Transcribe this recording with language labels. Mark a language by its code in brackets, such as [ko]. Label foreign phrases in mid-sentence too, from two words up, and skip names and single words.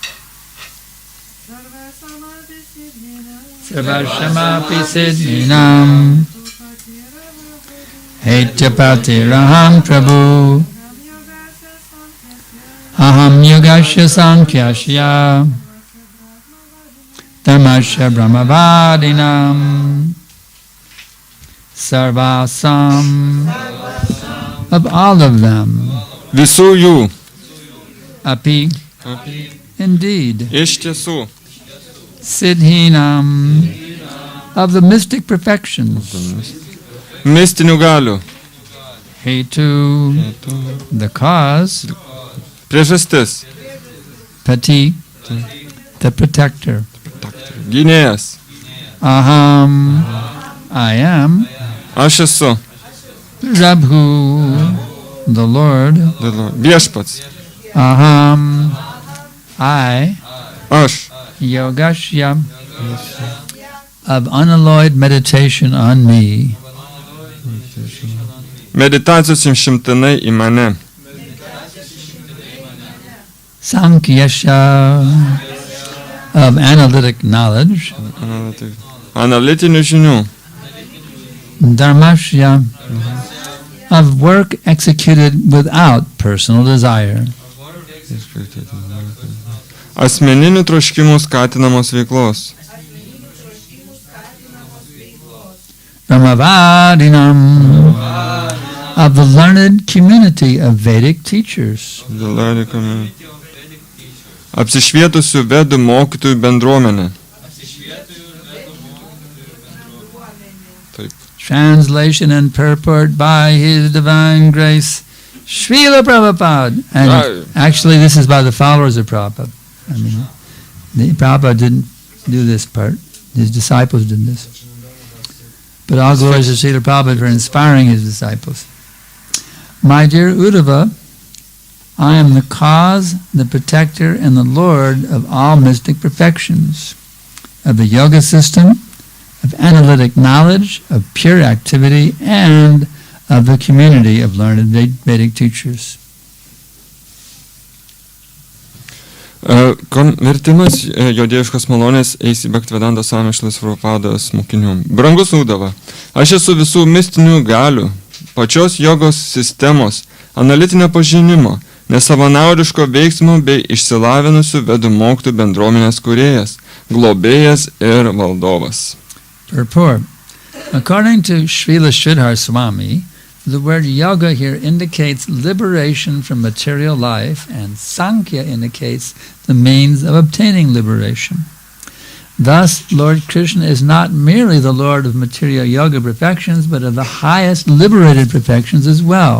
[sa] Sarvashamapi Siddhinam Hetupatiraham Prabhu. Aham Yogasya Sankhyaśya Dharmasya Brahmavadinam. Sarvasam, [en] of all of them. [lt] Visų jų. [en] Api, indeed. [lt] Iš tiesų. [en] Siddhinam, of the mystic perfections. [lt] Mistinių galių. [en] Hetu, the cause. [lt] Priežastis. [en] Pati, the protector. [lt] Gynėjas. [en] Aham, I am. [lt] Aš esu. [en] Prabhu, the Lord. [lt] Viešpats. [en] Aham, I. [lt] Aš. [en] Yogasya, of unalloyed meditation on me. [lt] Meditacijos imšimtinai į mane. [en] Sankhyaśya, of analytic knowledge. [lt] Analitinių žinių. [en] Dharmasya, of work executed without personal desire. [lt] Asmeninių troškimų skatinamos veiklos. [en] Brahmavadinam, of the learned community of Vedic teachers. [lt] Apsišvietusių vedų mokytojų bendruomenė. [en] Translation and purport by His Divine Grace, Srila Prabhupada. And actually this is by the followers of Prabhupada. I mean, Prabhupada didn't do this part. His disciples did this. But all glories to Srila Prabhupada for inspiring his disciples. My dear Uddhava, I am the cause, the protector, and the Lord of all mystic perfections, of the yoga system, of analytic knowledge, of pure activity, and of the community of learned Vedic teachers. [lt] Vertimas jo dieviškos malonės eis į Bhaktivedanta Swami Šrilas Prabhupados mokinių. Brangus Uddhava, aš esu visų mistinių galių, pačios jogos sistemos, analitinio pažinimo, nesavanaudiško veiksmo bei išsilavinusių vedų mokytojų bendruomenės kūrėjas, globėjas ir valdovas. [en] Purport. According to Srila Sridhar Swami, the word yoga here indicates liberation from material life, and Sankhya indicates the means of obtaining liberation. Thus, Lord Krishna is not merely the Lord of material yoga perfections, but of the highest liberated perfections as well.